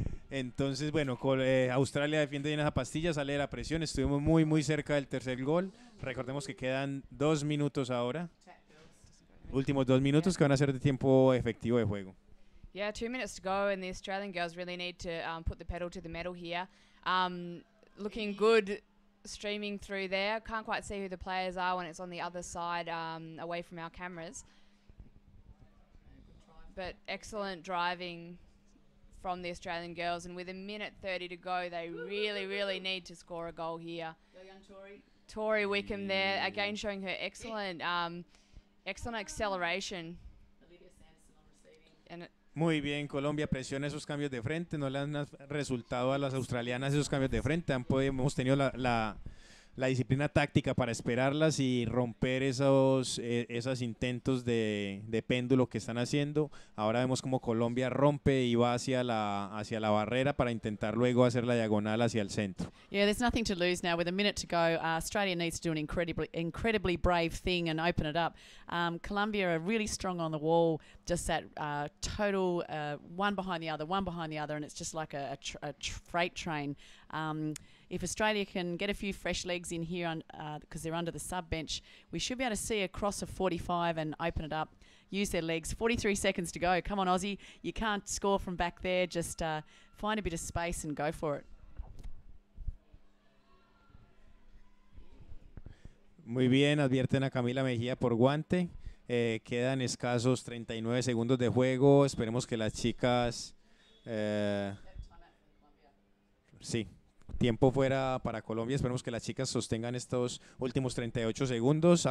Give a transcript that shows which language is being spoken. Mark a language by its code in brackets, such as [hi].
[es] Entonces, bueno, Australia defiende bien esa pastilla, sale de la presión. Estuvimos muy cerca del tercer gol. Recordemos que quedan 2 minutos ahora. Últimos 2 minutos que van a ser de tiempo efectivo de juego. [en] Yeah, 2 minutes to go, and the Australian girls really need to put the pedal to the metal here. Looking good streaming through there. Can't quite see who the players are when it's on the other side, away from our cameras. But excellent driving from the Australian girls, and with 1:30 to go, they really need to score a goal here. Tori Wickham there, again showing her excellent acceleration. [es] Muy bien, Colombia presiona esos cambios de frente, no le han resultado a las australianas esos cambios de frente, hemos tenido la disciplina táctica para esperarlas y romper esos intentos de péndulo que están haciendo. Ahora vemos como Colombia rompe y va hacia la barrera para intentar luego hacer la diagonal hacia el centro. [en] Yeah, there's nothing to lose now. With 1 minute to go, Australia needs to do an incredibly brave thing and open it up. Colombia are really strong on the wall, just that total one behind the other, and it's just like a freight train. if Australia can get a few fresh legs in here because they're under the sub bench, we should be able to see a cross of 45 and open it up, use their legs. 43 seconds to go. Come on, Aussie. You can't score from back there. Just find a bit of space and go for it. [es] Muy bien, advierten a Camila Mejía por guante. Quedan escasos 39 segundos de juego. Esperemos que las chicas... sí, tiempo fuera para Colombia. Esperemos que las chicas sostengan estos últimos 38 segundos.